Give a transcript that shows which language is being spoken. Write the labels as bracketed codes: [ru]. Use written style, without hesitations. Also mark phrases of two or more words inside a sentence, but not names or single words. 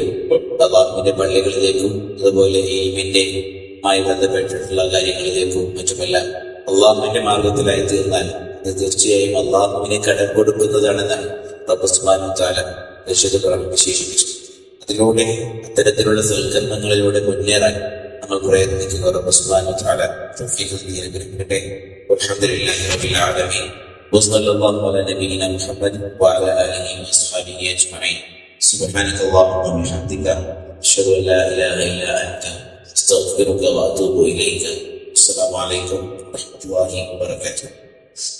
[ml] അല്ലാഹുവിന്റെ പള്ളികളിലേക്കും അതുപോലെ ഇൽമിന്റെ മായി ബന്ധപ്പെട്ടിട്ടുള്ള കാര്യങ്ങളിലേക്കും മറ്റുമെല്ലാം അല്ലാഹുവിന്റെ മാർഗത്തിലായി തീർന്നാൽ അത് തീർച്ചയായും അല്ലാഹുവിനെ കടം കൊടുക്കുന്നതാണെന്നാണ് റബ്ബ് [ar] سبحانه وتعالى [ml] വിശേഷിപ്പിച്ചു. അതിലൂടെ അത്തരത്തിലുള്ള സൽക്കർമ്മങ്ങളിലൂടെ മുന്നേറാൻ നമ്മൾ പ്രയത്നിക്കുക. റബ്ബ് [ar] سبحانه وتعالى [ml] തൗഫീഖ് നൽകട്ടെ. [ar] والحمد لله رب العالمين. وصلى الله على نبينا محمد وعلى آله وأصحابه أجمعين. سبحانك اللهم وبحمدك أشهد أن لا إله إلا أنت أستغفرك وأتوب إليك. السلام عليكم ورحمة الله وبركاته.